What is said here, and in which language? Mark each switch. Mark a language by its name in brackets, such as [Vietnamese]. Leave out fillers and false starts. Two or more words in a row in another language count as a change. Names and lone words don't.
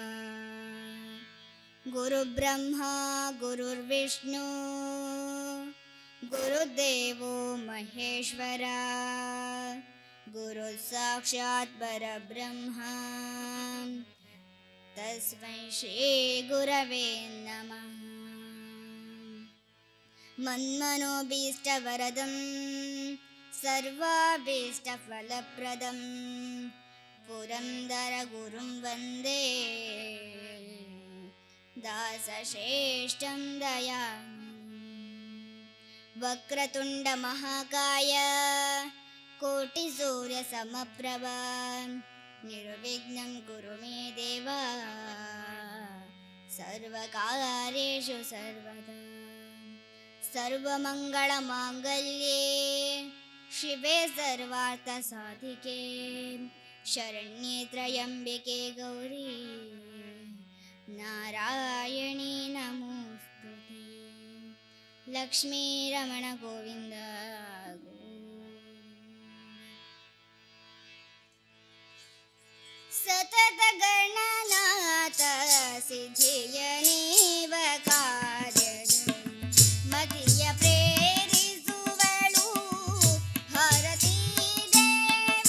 [Sanskrit] ಗುರುಬ್ರಹ್ಮ ಗುರುರ್ವಿಷ್ಣು ಗುರುದೇವೋ ಮಹೇಶ್ವರ ಗುರು ಸಾಕ್ಷಾತ್ ಪರಬ್ರಹ್ಮ ತಸ್ಮೈ ಶ್ರೀ ಗುರವೇ ನಮಃ. ಮನ್ಮನೋಭೀಷ್ಟವರದಂ ಸರ್ವಾಭೀಷ್ಟಫಲಪ್ರದಂ ಪುರಂದರ ಗುರುಂ ವಂದೇ ದಾಸಶ್ರೇಷ್ಠಂ ದಯಾಮಯಂ. ವಕ್ರತುಂಡ ಮಹಾಕಾಯ ಕೋಟಿ ಸೂರ್ಯ ಸಮಪ್ರಭ ನಿರ್ವಿಘ್ನಂ ಕುರು ಮೇ ದೇವ ಸರ್ವಕಾರ್ಯೇಷು ಸರ್ವದಾ. ಸರ್ವಮಂಗಳ ಮಾಂಗಲ್ಯೆ ಶಿವೆ ಸರ್ವಾರ್ಥ ಸಾಧಿಕೆ ಶರಣ್ಯೇ ತ್ರ್ಯಂಬಿಕೆ ಗೌರಿ ನಾರಾಯಣಿ ನಮೋಸ್ತುತೆ. [Kannada] ಲಕ್ಷ್ಮೀ ರಮಣ ಗೋವಿಂದ ಸತತ ಗಣನಾಥ ಸಿದ್ಧಿಯ ನೀವ ಕಾರ್ಯದ ಮತಿಯ ಪ್ರೇರಿಸುವಳು ಹರತಿ ದೇವಿ.